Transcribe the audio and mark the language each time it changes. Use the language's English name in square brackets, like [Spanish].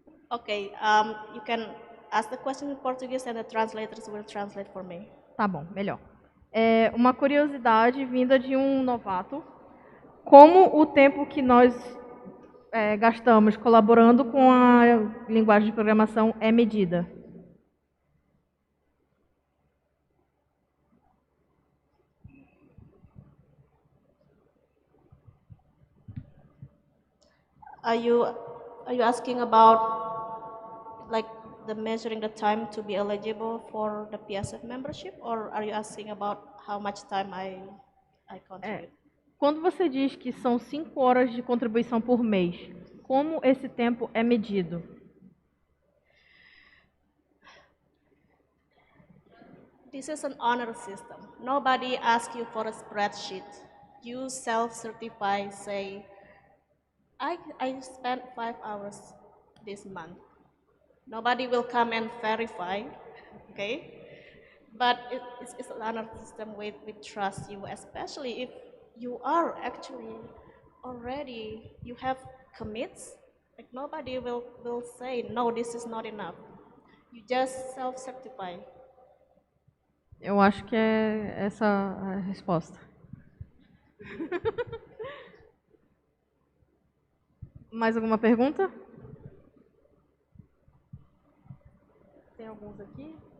[English] Okay, you can ask the question in Portuguese and the translators will translate for me. [Portuguese] Tá bom, melhor. Uma curiosidade vinda de um novato. Como o tempo que nós gastamos colaborando com a linguagem de programação é medida? [English] Are you asking about like the measuring the time to be eligible for the PSF membership, or are you asking about how much time I contribute? [Portuguese] Quando você diz que são 5 horas de contribuição por mês, como esse tempo é medido? [English] This is an honor system. Nobody asks you for a spreadsheet. You self-certify, say, I spent 5 hours this month. Nobody will come and verify, okay? But it's an honor system with trust you, especially if you are actually already, you have commits. Like nobody will say, no, this is not enough. You just self-certify. [Portuguese] Eu acho que é essa a resposta. Mais alguma pergunta? Tem alguns aqui?